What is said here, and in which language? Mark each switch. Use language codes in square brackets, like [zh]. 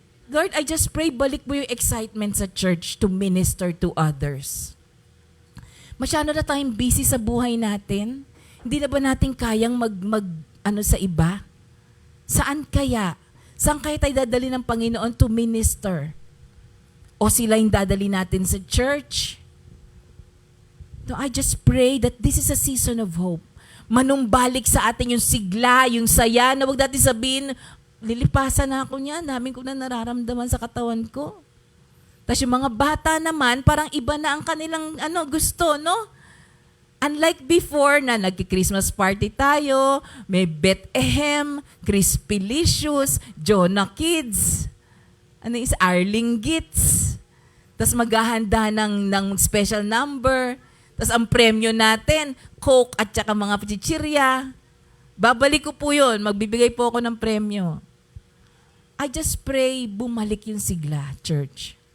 [en] Lord, I just pray, [tl] balik mo yung [en] excitement sa church to minister to others. [tl] Masyado na tayong busy sa buhay natin. Hindi na ba natin kayang ano sa iba? Saan kaya? Saan kaya tayo dadali ng Panginoon [en] to minister? [tl] O sila yung dadali natin sa church? [en] No, I just pray that this is a season of hope. [tl] Manumbalik sa atin yung sigla, yung saya, na huwag natin sabihin, lilipasan na ako niyan, dami ko na nararamdaman sa katawan ko. Tapos yung mga bata naman, parang iba na ang kanilang gusto, no? [en] Unlike before [tl] na nag-Christmas party tayo, may Bethlehem, Crispilicious, Jonah Kids, Arling Gits. Tapos maghahanda ng special number. Tapos ang premyo natin, Coke at saka mga chichirya. Babalik ko po yun. Magbibigay po ako ng premyo. [en] I just pray, [tl] bumalik yung sigla, [en] church.